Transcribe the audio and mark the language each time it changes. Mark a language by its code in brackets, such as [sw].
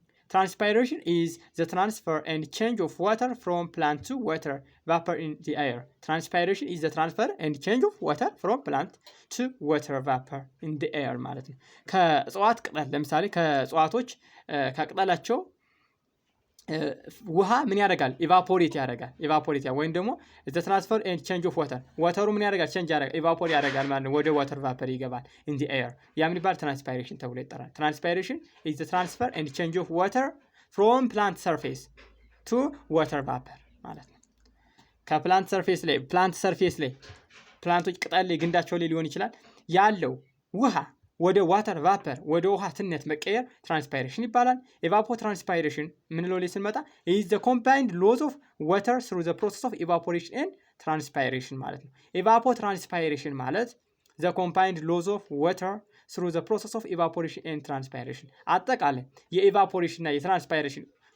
[en] Transpiration is the transfer and change of water from plant to water vapor in the air. Transpiration is the transfer and change of water from plant to water vapor in the air [am] ማለት ነው። ከእጽዋት ቅጠል ለምሳሌ ከእጽዋቶች ከቅጠላቸው ውሃ ምን ያደርጋል? ኢቫፖሬት ያደርጋል ወይም ደግሞ [en] the transfer and change of water [am] ዋተሩ ምን ያደርጋል? ቼንጅ ያደርጋል ኢቫፖሬት ያደርጋል ማለት ነው። ወደ ዋተር ቫፐር ይገባል [en] in the air [am] ያ ምን ይባላል? transpiration ተብሎ ይጠራል። [en] transpiration is the transfer and change of water from plant surface to water vapor [am] ማለት ነው። ከፕላንት ሰርፌስ ላይ ፕላንቶች ቅጠል ላይ ግንዳቸው ላይ ሊሆን ይችላል ያለው ውሃ ወደ ዋተር ቫፐር ወደ ውሃ ትነት መቀየር ትራንስፓይሬሽን ይባላል። ኤቫፖትራንስፓይሬሽን ምንለው ላይ ስንመጣ [en] is the combined loss of water through the process of evaporation and transpiration [am] ማለት ነው። ኤቫፖትራንስፓይሬሽን ማለት [en] the combined loss of water through the process of evaporation and transpiration [am] አጠቃላይ የኤቫፖሬሽን እና የትራንስፓይሬሽን